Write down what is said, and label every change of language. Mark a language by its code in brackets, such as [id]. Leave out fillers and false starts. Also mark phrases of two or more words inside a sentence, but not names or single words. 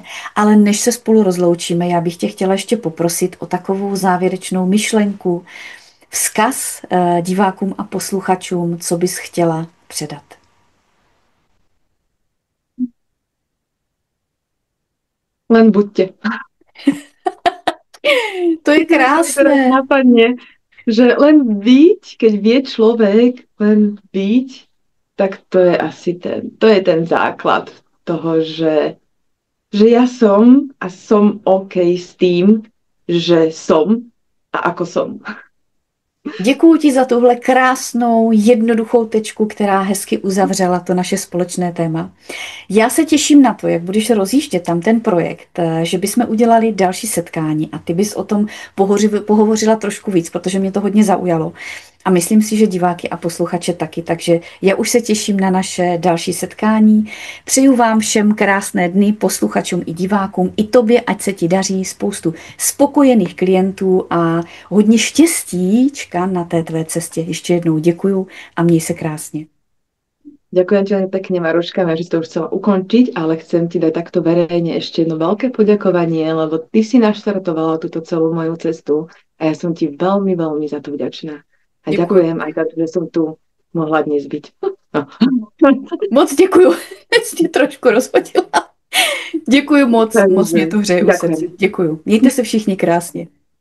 [cs] Ale než se spolu rozloučíme, já bych tě chtěla ještě poprosit o takovou závěrečnou myšlenku, vzkaz divákům a posluchačům, co bys chtěla předat. [sk] Len buďte. To je krásné. Napadne, že len byť, keď vie človek len byť, tak to je asi ten základ toho, že ja som a som OK s tým, že som a ako som. [cs] Děkuji ti za tuhle krásnou, jednoduchou tečku, která hezky uzavřela to naše společné téma. Já se těším na to, jak budeš rozjíždět tam ten projekt, že bychom udělali další setkání a ty bys o tom pohovořila trošku víc, protože mě to hodně zaujalo. A myslím si, že diváky a posluchače taky. Takže já už se těším na naše další setkání. Přeju vám všem krásné dny, posluchačům i divákům, i tobě, ať se ti daří, spoustu spokojených klientů a hodně štěstíčka na té tvé cestě. Ještě jednou děkuju a měj se krásně. [sk] Ďakujem ti veľmi pekne, Maruška, že si to už chcela ukončiť, ale chcem ti dať takto verejne ešte jedno veľké poďakovanie, lebo ty si naštartovala túto celú moju cestu a ja som ti veľmi, veľmi za to vďačná. A ďakujem aj za to, že som tu mohla dnes byť. No. [cs] Moc děkuju, jsi trošku rozhodila. Děkuju moc mě to hřeje u srdce. Děkuju. Mějte se všichni krásně.